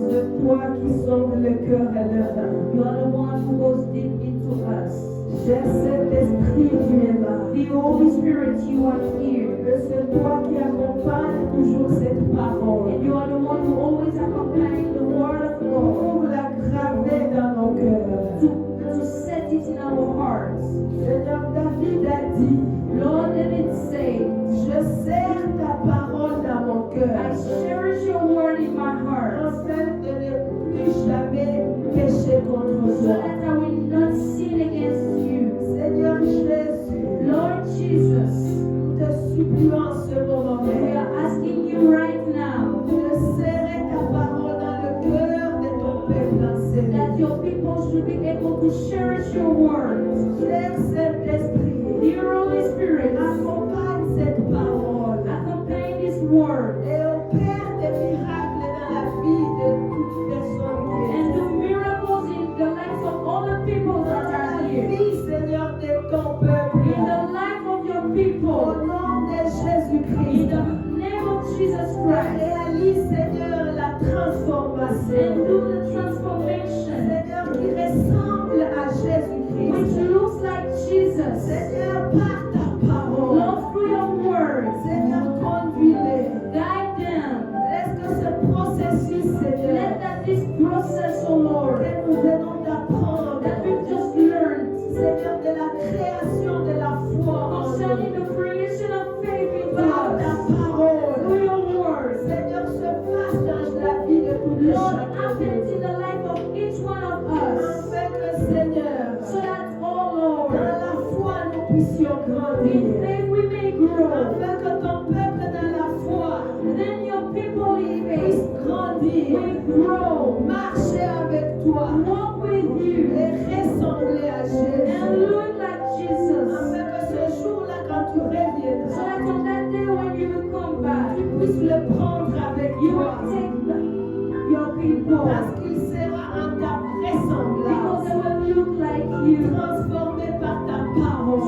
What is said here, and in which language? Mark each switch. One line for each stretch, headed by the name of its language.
French: C'est toi qui sondes le cœur et le rein.
English: You are the one who goes deep into us.
French: Cher Saint-Esprit, tu es là.
English: The Holy Spirit, you are here.
French: Et c'est toi qui accompagne toujours cette parole.
English: And you are the one who always accompanies the word of God
French: Pour la graver dans nos cœurs.
English: to set it in our hearts.
French: Seigneur, David a dit,
English: Lord, David said,
French: je serre ta parole dans mon
English: I
French: cœur.
English: cherish your word in my heart,
French: Afin de ne plus jamais pécher contre
English: so
French: toi.
English: that I will not sin against you.
French: Seigneur Jésus,
English: Lord Jesus,
French: nous te supplions en ce moment
English: we
French: même
English: are asking you right now
French: de serrer ta parole dans le cœur de ton peuple enseignant.
English: that your people should be able to cherish your words.
French: Cher Saint-Esprit,
English: Dear Holy Spirit,
French: accompagne cette parole
English: accompany this word
French: et opère des miracles dans la vie de toute personne qui est
English: and do miracles in the lives of all the people that
French: dans
English: are
French: la
English: here.
French: vie, Seigneur, de ton peuple.
English: In the life of your
French: Au
English: people,
French: nom de
English: in
French: Jésus-Christ,
English: the name of Jesus Christ,
French: réalise, Seigneur, la
English: and
French: transformation.
English: do the transformation
French: Seigneur, qui ressemble à
English: which
French: Jésus-Christ.
English: looks like Jesus.
French: Seigneur, par ta parole.
English: Lord, through your word,
French: Seigneur, conduis-les.
English: guide them.
French: Laisse que ce processus, Seigneur,
English: Let that this process, oh Lord,
French: que nous venons d'apprendre,
English: that we've just learned
French: Seigneur, de la création de la foi en
English: concerning
French: nous,
English: the creation of faith in
French: par ta
English: God,
French: parole,
English: through your word,
French: Seigneur, se fasse dans la vie de tout le
English: Lord,
French: chacun.
English: happens in the life of each one of us,
French: Afin que, Seigneur,
English: so that, oh Lord,
French: dans la foi, nous puissions
English: in
French: grandir.
English: faith we may grow.
French: Afin que ton peuple dans la foi
English: Then your people in
French: puisse
English: faith
French: grandir,
English: will grow,
French: marcher avec toi
English: walk with you,
French: et ressembler à
English: and
French: Jésus.
English: look like Jesus.
French: Afin que ce jour-là, quand tu
English: So
French: reviendras,
English: that on that day when you will come back,
French: tu puisses le prendre avec
English: you
French: toi.
English: will take your people,
French: Parce qu'il sera en ta
English: because they
French: ressemblance,
English: will look like you,
French: transformé par ta parole.